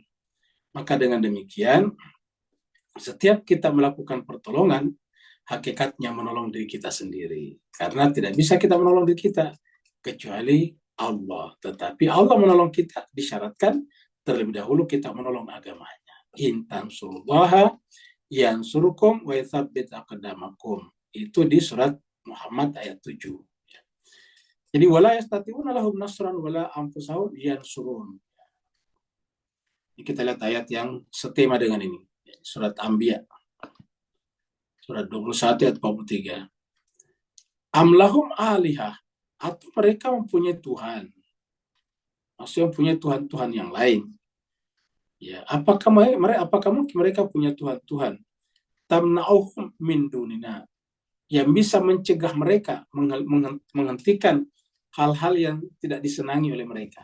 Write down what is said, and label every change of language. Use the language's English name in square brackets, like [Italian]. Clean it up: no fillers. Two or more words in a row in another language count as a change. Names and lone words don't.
[Indonesian] Maka dengan demikian, setiap kita melakukan pertolongan, hakikatnya menolong diri kita sendiri. Karena tidak bisa kita menolong diri kita kecuali Allah. Tetapi Allah menolong kita disyaratkan terlebih dahulu kita menolong agamanya. [Arabic] إن تنصروا الله ينصركم ويثبت أقدامكم. [Indonesian] Itu di surat Muhammad ayat 7. [Arabic] Jadi ولا يستطيعون لهم نصرا ولا أنفسهم ينصرون. [Indonesian] Ini kita lihat ayat yang setema dengan ini. Surat Anbiya. Surat 21 ayat 43. [Arabic] أم لهم آلهة, [Indonesian] atau mereka mempunyai Tuhan. Maksudnya punya Tuhan-Tuhan yang lain. Ya, apakah mungkin mereka punya Tuhan-Tuhan [Arabic] تمنعهم من دوننا, [Indonesian] yang bisa mencegah mereka, menghentikan hal-hal yang tidak disenangi oleh mereka.